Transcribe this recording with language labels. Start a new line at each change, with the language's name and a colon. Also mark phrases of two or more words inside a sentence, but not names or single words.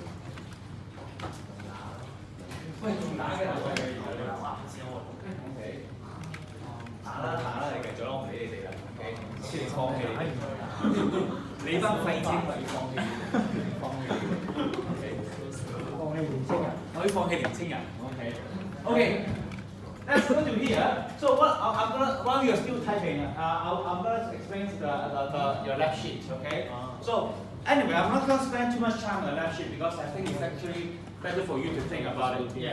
Cantonese: 喂，仲打嘅係咪？打啦，你繼續啦，我唔理你哋啦 ，OK？先放棄你班廢青咪要放棄，可以放棄年青人 ，OK？OK。
English: Let's go to here. So what I'm gonna while you're still typing, I'm gonna explain your lab sheet, okay? So anyway, I'm not gonna spend too much time on the lab sheet because I think it's actually better for you to think about it. Yeah.